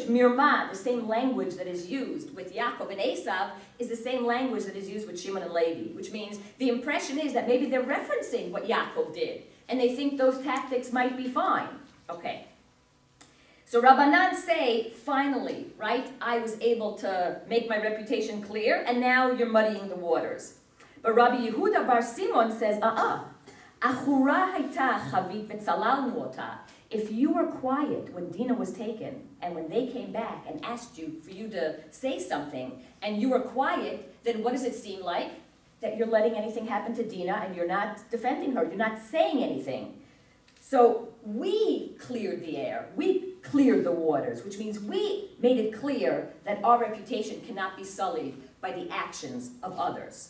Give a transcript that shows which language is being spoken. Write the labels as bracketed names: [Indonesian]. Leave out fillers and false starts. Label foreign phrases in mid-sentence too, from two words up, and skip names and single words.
[English] Mirmah, the same language that is used with Yaakov and Esav, is the same language that is used with Shimon and Levi, which means the impression is that maybe they're referencing what Yaakov did, and they think those tactics might be fine. Okay. So Rabbanan say, finally, right, I was able to make my reputation clear, and now you're muddying the waters. But Rabbi Yehuda Bar Simon says, [Hebrew] עכורה היתה חבית וצללנו אותה. [English] If you were quiet when Dinah was taken, and when they came back and asked you for you to say something, and you were quiet, then what does it seem like? That you're letting anything happen to Dinah and you're not defending her, you're not saying anything. So we cleared the air, we cleared the waters, which means we made it clear that our reputation cannot be sullied by the actions of others.